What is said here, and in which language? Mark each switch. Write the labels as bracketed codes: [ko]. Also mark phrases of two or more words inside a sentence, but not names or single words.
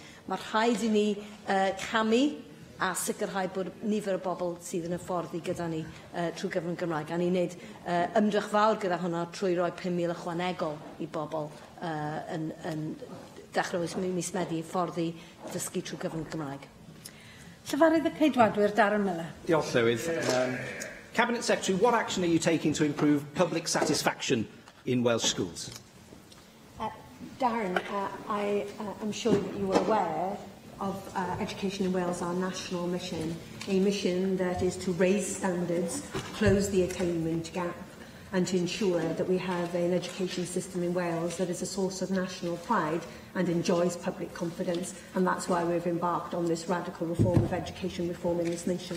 [cy] Mae rhaid i ni camu a sicrhau bod nifer o bobl sydd yn hyfforddi gyda ni trwy gyfrwng Gymraeg. A ni'n gwneud ymdrech fawr gyda hwnna trwy roi 5,000 ychwanegol i bobl yn dechrau mis Medi fforddi dysgu trwy gyfrwng Gymraeg. Llefarydd y Ceidwadwyr, Darren Miller. Diolch, Llywydd. [en] Cabinet Secretary, what action are you taking to improve public satisfaction in Welsh schools? Darren, I am sure that you are aware of Education in Wales, our national mission, a mission that is to raise standards, close the attainment gap, and to ensure that we have an education system in Wales that is a source of national pride and enjoys public confidence, and that's why we've embarked on this radical reform of education reform in this nation.